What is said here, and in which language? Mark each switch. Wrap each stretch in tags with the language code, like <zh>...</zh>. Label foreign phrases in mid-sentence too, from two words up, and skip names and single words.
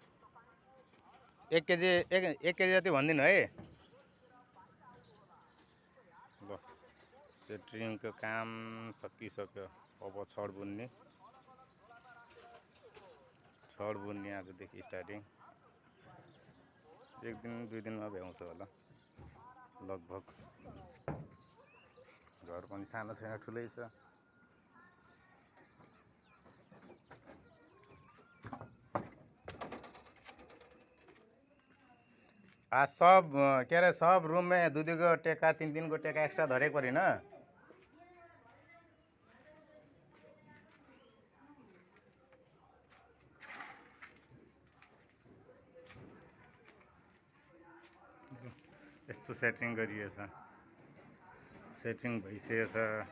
<ne>1 केजी जति भनिदिनु है। ल सेट्रिङको काम सकिसक्यो। अब छड बुन्ने आजदेखि स्टार्टिङ। 1 दिन 2 दिनमा भ्याउँछ होला लगभग। घर पनि सानो छैन, ठुलै छ।</ne> <mai>आज सब के अरे सब रूम में 2 को टेका 3 को टेका एक्स्ट्रा धरे परि न।</mai> <ne>यस्तो सेटिङ गरिएछ। सेटिङ भइसकेको छ।</ne>